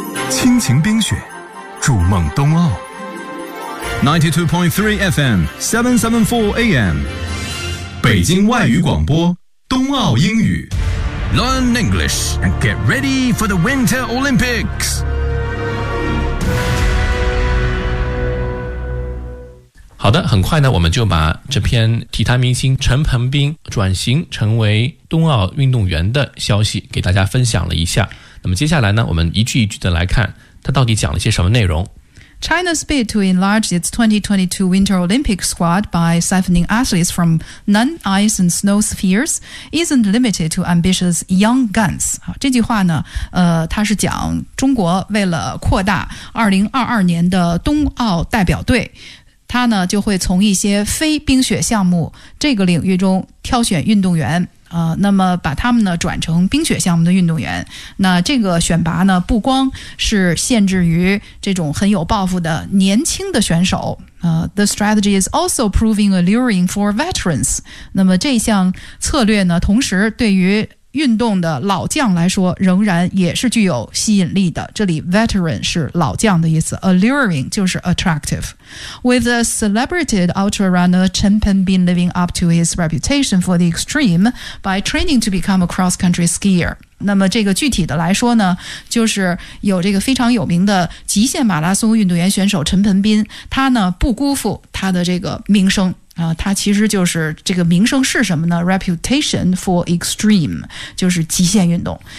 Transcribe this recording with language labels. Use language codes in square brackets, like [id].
[zh] 亲情冰雪，筑梦冬奥。 92.3 FM 774 AM 北京外语广播冬奥英语。 [en] Learn English and get ready for the Winter Olympics. [zh] 好的，很快呢，我们就把这篇体坛明星陈鹏斌转型成为冬奥运动员的消息给大家分享了一下。那么接下来呢，我们一句一句的来看，他到底讲了些什么内容。 China's bid to enlarge its 2022 Winter Olympic squad by siphoning athletes from non-ice and snow spheres isn't limited to ambitious young guns. 这句话呢，它是讲中国为了扩大2022年的冬奥代表队，他呢就会从一些非冰雪项目这个领域中挑选运动员，那么把他们呢转成冰雪项目的运动员。那这个选拔呢不光是限制于这种很有抱负的年轻的选手， [en] The strategy is also proving alluring for veterans. [zh] 那么这项策略呢同时对于运动的老将来说仍然也是具有吸引力的。这里 veteran 是老将的意思， alluring 就是 attractive. [en] With the celebrated ultra runner Chen Pengbin living up to his reputation for the extreme by training to become a cross-country skier. [zh] 那么这个具体的来说呢，就是有这个非常有名的极限马拉松运动员选手陈鹏斌，他呢不辜负他的这个名声。他其实就是这个名声是什么呢？ [en] Reputation for extreme [zh] 就是极限运动。